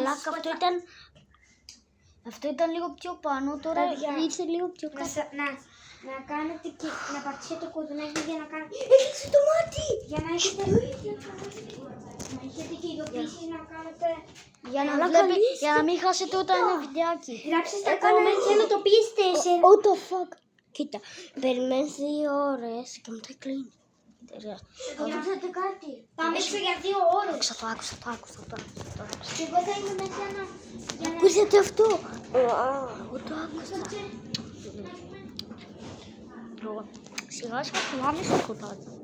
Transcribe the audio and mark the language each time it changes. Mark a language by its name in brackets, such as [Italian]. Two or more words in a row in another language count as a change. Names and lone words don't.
[Greek] Μαλάκα, αυτό ήταν λίγο πιο πάνω, τώρα ήρθε λίγο πιο κάτω. να κάνετε και να πατήσετε το κουδουνάκι για να κάνετε. Έκλεισε το μάτι! Για να έχετε. Να έχετε και ειδοποιήσεις να κάνετε. Για να μην χάσετε όταν είναι βιντεάκι. Γράψτε στα comments και να το πείστε. [English] What the fuck. [Greek] Κοίτα, περιμένεις 2 ώρες και μετά κλείνει. Γράψτε κάτι. Πάμε έξω για 2 ώρες. Άκουσα το. Και εγώ θα είμαι μέσα για να. Ακούσατε αυτό. Εγώ το άκουσα. Σιγά σιγά φοβάμαι στο σκοτάδι.